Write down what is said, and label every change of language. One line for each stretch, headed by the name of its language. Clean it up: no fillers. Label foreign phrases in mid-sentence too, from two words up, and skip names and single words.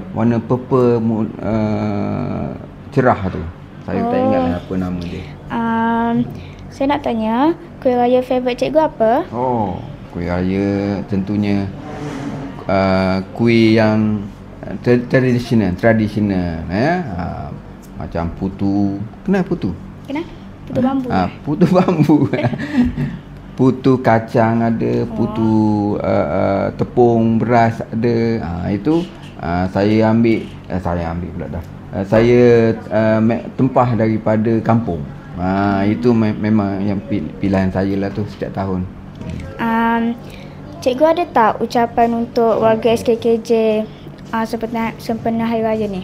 Malay: Warna purple cerah tu. Saya tak ingat apa nama dia. Saya nak tanya, kuih raya favourite Cikgu apa? Kuih raya tentunya kuih yang tradisional ya. Macam putu. Kenal putu? Kenal? Putu bambu. Putu bambu. Putu kacang ada, putu tepung beras ada. Itu saya ambil pula dah. Saya tempah daripada kampung. Itu memang yang pilihan saya lah tu setiap tahun. Cikgu ada tak ucapan untuk warga SKKJ sempena Hari Raya ni?